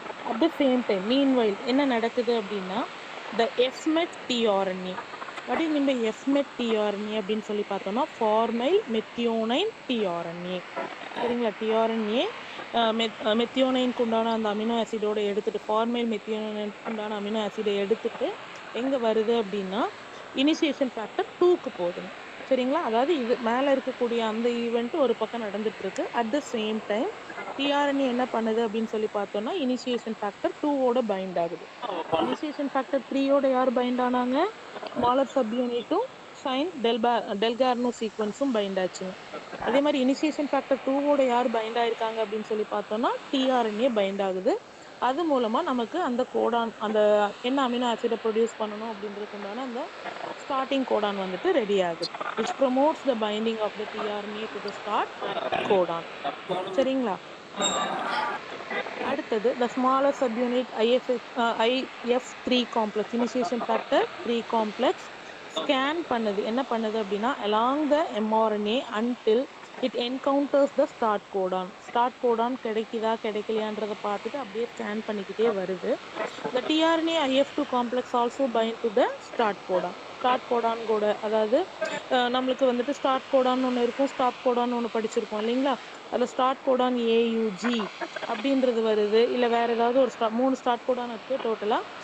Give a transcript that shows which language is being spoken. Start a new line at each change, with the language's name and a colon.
English: at the same time meanwhile
Tamil: என்ன நடக்குது அப்படின்னா
English: the FMET tRNA. What is mean by FMET tRNA
Tamil: அப்படின்னு சொல்லி பார்த்தோம்னா
English: Formyl methionine tRNA.
Tamil: சரிங்களா, tRNA மெத்தியோனைனுக்கு உண்டான அந்த அமினோ ஆசிடோட எடுத்துட்டு ஃபார்மைல் மெத்தியோனைனுக்கு உண்டான அமினோ ஆசிடை எடுத்துட்டு எங்கே வருது அப்படின்னா இனிஷியேஷன் ஃபேக்டர் 2க்கு போகுதுங்க. சரிங்களா, அதாவது இது மேலே இருக்கக்கூடிய அந்த ஈவெண்ட் ஒரு பக்கம் நடந்துட்டு இருக்கு. At the same time tRNA என்ன பண்ணுது அப்படின்னு சொல்லி பார்த்தோம்னா இனிஷியேஷன் ஃபேக்டர் 2வோட பைண்ட் ஆகுது. இனிஷியேஷன் ஃபேக்டர் 3யோட யார் பைண்ட் ஆனாங்க, ஸ்மாலர் சப்யூனிட்டும் சைன் டெல்கார்னோ சீக்வன்ஸும் பைண்ட் ஆச்சுங்க. அதே மாதிரி இனிஷியேஷன் ஃபேக்டர் 2வோட யார் பைண்ட் ஆயிருக்காங்க அப்படின்னு சொல்லி பார்த்தோம்னா tRNA பைண்ட் ஆகுது. அது மூலமாக நமக்கு அந்த கோடான், அந்த என்ன அமினோ ஆசிடை ப்ரொடியூஸ் பண்ணணும் அப்படின்றதுக்கு உண்டான அந்த ஸ்டார்டிங் கோடான் வந்துட்டு ரெடி ஆகுது.
English: which promotes the binding of the tRNA to the start codon.
Tamil: சரிங்களா, அடுத்தது
English: the smaller subunit IF3 complex initiation factor 3 complex
Tamil: scan பண்ணுது. என்ன பண்ணுது அப்படின்னா
English: along the mRNA until it encounters the start codon.
Tamil: Start Godan கிடைக்குதா கிடைக்கலையான்றதை பார்த்துட்டு அப்படியே ஸ்கேன் பண்ணிக்கிட்டே வருது.
English: the tRNA IF2 complex also bind to the start codon.
Tamil: Start Godan கூட, அதாவது நம்மளுக்கு வந்துட்டு ஸ்டார்ட் கோடான்னு ஒன்று இருக்கும், ஸ்டாப் கோடான்னு ஒன்று படிச்சிருக்கோம் இல்லைங்களா. அதில் ஸ்டார்ட் கோடான் AUG அப்படின்றது வருது, இல்லை வேறு ஏதாவது ஒரு 3 ஸ்டார்ட் கோடான் இருக்குது டோட்டலாக.